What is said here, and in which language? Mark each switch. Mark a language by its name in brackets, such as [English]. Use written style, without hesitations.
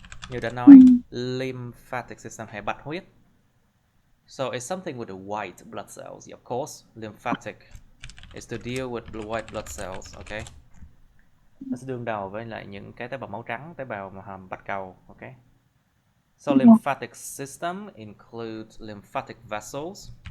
[Vietnamese] Như đã nói, lymphatic system, hệ bạch huyết. [English] So it's something with the white blood cells. Of course, lymphatic is to deal with the white blood cells, okay? [Vietnamese] Nó sẽ đương đầu với lại những cái tế bào máu trắng, tế bào bạch cầu, okay? [English] So lymphatic system includes lymphatic vessels.